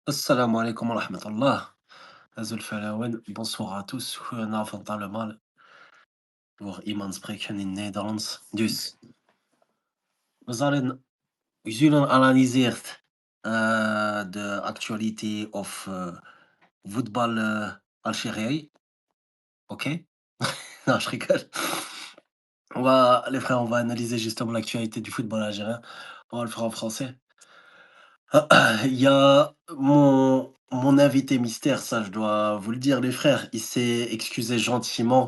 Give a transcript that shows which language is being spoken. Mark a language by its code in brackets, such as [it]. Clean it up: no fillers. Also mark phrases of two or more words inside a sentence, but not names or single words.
[ar] السلام عليكم ورحمة الله. [kab] Azul Falawan, [fr] bonsoir à tous. [nl] Goedenavond allemaal. Voor iemand spreken in Nederlands. Dus, we zullen analyseren de actualiteit of voetbal Algérie. Oké? [fr] Non, je rigole. Les frères, on va analyser justement l'actualité du football algérien. On va le faire en français. Il y a mon invité mystère, ça je dois vous le dire les frères, il s'est excusé gentiment.